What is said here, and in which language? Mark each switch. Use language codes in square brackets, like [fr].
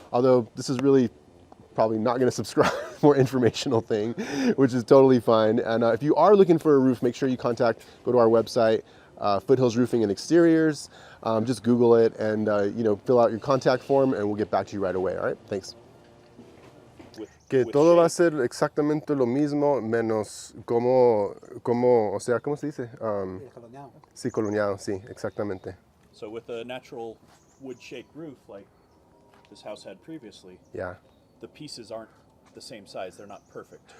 [en] Although this is really probably not gonna subscribe, more informational thing, which is totally fine. And if you are looking for a roof, make sure you go to our website, Foothills Roofing and Exteriors. Just Google it and you know, fill out your contact form and we'll get back to you right away. All right, thanks. [es] Que todo va a ser exactamente lo mismo, menos o sea, ¿cómo se dice? Colonial. Sí, colonial, sí, exactamente. [en] So with a natural wood shake roof like this house had previously, Yeah. the pieces aren't the same size, they're not perfect.